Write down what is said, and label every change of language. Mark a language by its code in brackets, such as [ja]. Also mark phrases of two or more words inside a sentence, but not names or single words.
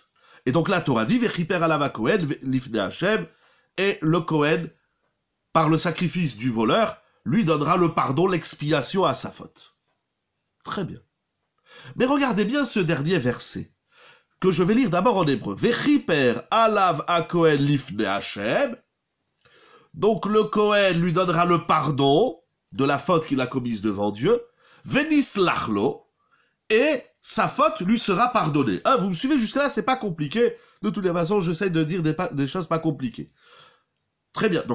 [fr] Et donc la Torah dit, [he] וכפר עליו כהן לפני השם, [fr] et le Kohen, par le sacrifice du voleur, lui donnera le pardon, l'expiation à sa faute. Très bien. Mais regardez bien ce dernier verset, que je vais lire d'abord en hébreu. [he] וכפר עליו כהן לפני השם. [fr] Donc le Kohen lui donnera le pardon de la faute qu'il a commise devant Dieu. [he] ונסלח לו. [fr] Et sa faute lui sera pardonnée. Hein, vous me suivez jusque-là, c'est pas compliqué. De toutes les façons, j'essaie de dire des choses pas compliquées. Très bien.